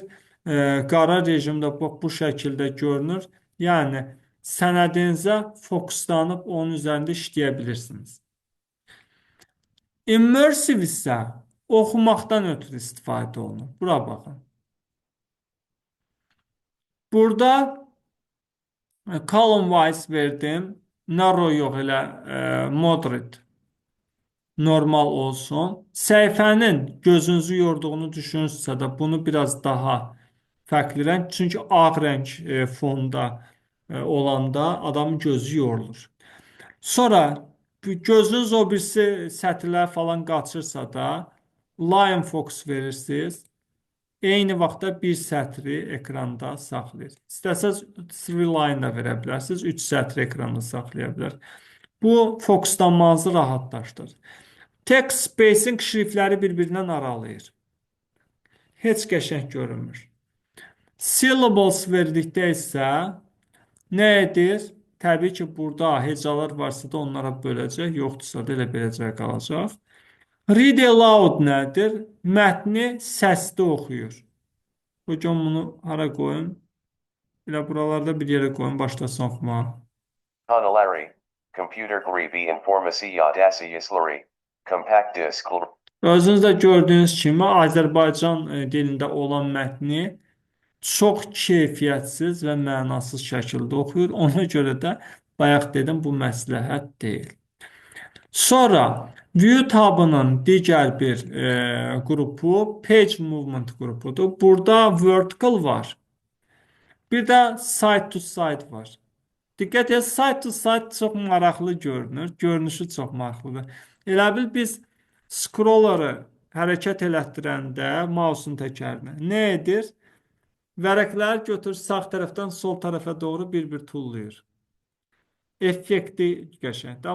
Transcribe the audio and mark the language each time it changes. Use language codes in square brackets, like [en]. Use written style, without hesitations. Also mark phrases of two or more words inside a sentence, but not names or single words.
[az] Qara rejimdə bu şəkildə görünür. Yəni, sənədinizə fokuslanıb onun üzərində işləyə bilirsiniz. Immersive isə oxumaqdan ötürü istifadə olunur. Bura baxın. Burada [en] column wise [az] verdim. Narrow yox, elə moderate. Normal olsun. Səhifənin gözünüzü yorduğunu düşünürsə də bunu biraz daha fərqli rəng. Çünki ağ rəng fonda olanda adamın gözü yorulur. Sonra gözünüz o birisi sətirlər falan qaçırsa da [en] line focus [az] verirsiniz. Eyni vaxtda bir sətri ekranda saxlayır. İstəsəz 3 line da verə bilərsiniz. 3 sətri ekranda saxlaya bilər. Bu fokuslanmanızı rahatlaşdırır. [en] Text spacing [az] şriftləri bir-birindən aralayır. Heç qəşəng görünmür. Syllables verdikdə isə nə edir? Təbii ki, burada hecalar varsa da onlara böləcək, yoxdursa da elə beləcə qalacaq. [en] Read aloud [az] nədir? Mətni səsli oxuyur. Hocam bunu hara qoyun? Elə buralarda bir yerə qoyun, başlasın oxumağa. Kanalari, computer gribi informasi yadasiyasları, compact diskler. Özünüz də gördüyünüz kimi Azərbaycan dilində olan mətni çox keyfiyyətsiz və mənasız şəkildə oxuyur. Ona görə də bayaq dedim, bu məsləhət deyil. Sonra view tabının digər bir qrupu [en] page movement [az] qrupudur. Burada vertical var. Bir də [en] side to side [az] var. Diqqət edin, [en] side to side [az] çox maraqlı görünür. Görünüşü çox maraqlıdır. Elə bil biz scroller'ı hərəkət elətdirəndə mouse'un təkərinə nə edir? Vərəqləri götürür sağ tərəfdən sol tərəfə doğru bir-bir tullayır. Effekti qəşəngdir.